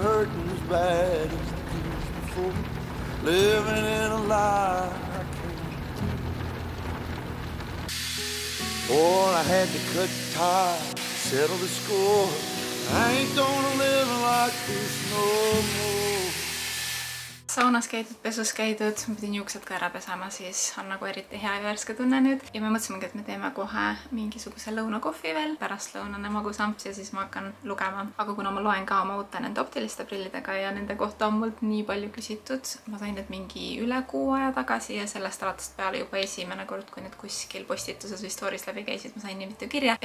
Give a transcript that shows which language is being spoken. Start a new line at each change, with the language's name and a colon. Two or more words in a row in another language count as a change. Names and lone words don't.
English: Hurting as bad as it used before. Living in a lie I can't do. Oh, I had to cut ties, settle the score. I ain't gonna live like this no more.
Estonian: Saunas käidud, pesus käidud, ma pidin juuksed ka ära pesama, siis on nagu eriti hea ja värske tunne nüüd. Ja me mõtlesimegi, et me teeme kohe mingisuguse lõunakohvi veel, pärast lõunane magusamps ja siis ma hakkan lugema. Aga kuna ma loen ka oma uute nende optiliste prillidega ja nende kohta on mult nii palju küsitud, ma sain need mingi üle kuu aja tagasi ja sellest alates peale juba esimene kord, kui need kuskil postituses või stories läbi käisid, ma sain nii mitu kirja.